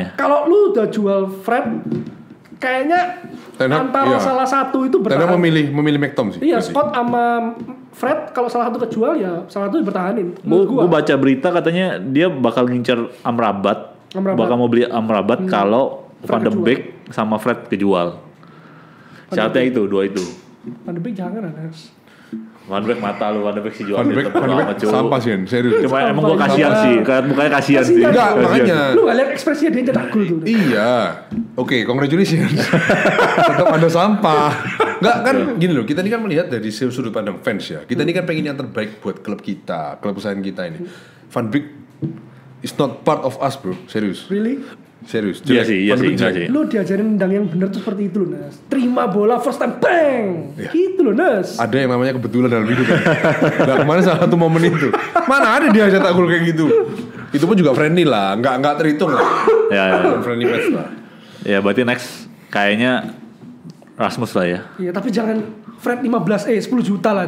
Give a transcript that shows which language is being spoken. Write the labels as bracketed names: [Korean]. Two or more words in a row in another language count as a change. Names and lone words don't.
[Indonesian] Kalau lu udah jual Fred kayaknya Ten Hag, antara iya. salah satu itu Karena bertahan. memilih McTom sih. Iya, berarti. Scott sama Fred kalau salah satu kejual ya salah satu dipertahanin. Menurut Gue baca berita katanya dia bakal ngincer Amrabat. Bakal mau beli Amrabat kalau Van de kejual. Beek sama Fred kejual. Syaratnya itu, 2 itu. Van de Beek jangan Anas. Van de Beek mata lu, Van de Beek sih jual. Van de Beek sampah sih, Hen. Serius. Cuma emang gue Sampah, kasihan iya. sih, kayak mukanya kasihan sih. Kasihan. Enggak, Kasihan. makanya. Lu gak lihat ekspresinya dia cetak gol tuh. Iya. Oke, congratulations. Tetap ada sampah. Enggak kan gini loh, kita ini kan melihat dari sudut pandang fans ya. Kita ini kan pengen yang terbaik buat klub kita, klub kesayangan kita ini. [English] Van Beek is not part of us, bro. [Indonesian] Serius. Really? Serius. Iya Jelek. sih, iya Van de sih, Beek iya jelek. sih. Lu diajarin nendang yang bener tuh seperti itu loh, Nas. Terima bola [English] first time [Indonesian] bang. Gitu loh, Nas. Ada yang namanya kebetulan dalam hidup. Nah, kemarin salah satu momen itu. Mana ada dia cetak gol kayak gitu. Itu pun juga friendly lah, enggak terhitung lah. Ya. [English] Friendly match [Indonesian] lah. Ya berarti next kayaknya Rasmus lah ya. Iya, tapi jangan Fred 10 juta lah,